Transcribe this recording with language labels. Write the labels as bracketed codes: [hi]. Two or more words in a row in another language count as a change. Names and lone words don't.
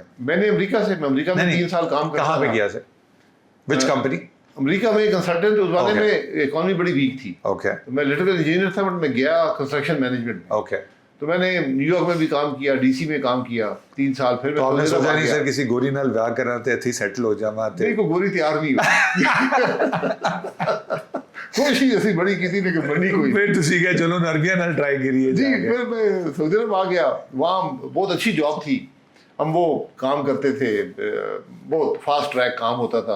[ur] میں نے امریکہ میں 3 سال کام کرتا. کہاں پہ کیا سر؟ [en] which company? [ur] امریکہ میں کنسلٹنٹ. اس زمانے میں اکانومی بڑی ویک تھی. اوکے. میں الیکٹریکل انجینئر تھا بٹ میں گیا [en] construction management [ur] میں. اوکے. تو میں نے نیو یارک میں بھی کام کیا, ڈی سی میں کام کیا 3 سال. پھر تو آپ نے سوچا نہیں سر [pa] کسی گوری نال ویاہ کرنا تے اتھی سیٹل ہو جاواں تے؟ [ur] نہیں, کوئی گوری تیار نہیں ہوئی. کوشش ایسی بڑی کسی نے بنی کوئی. [pa] پھر تسی کہ چلو عربیہ نال ٹرائی کریے. [ur] جی, پھر میں سعودی عرب آ گیا. وہاں بہت اچھی جاب تھی. ہم وہ کام کرتے تھے, بہت [en] fast track [ur] کام ہوتا تھا.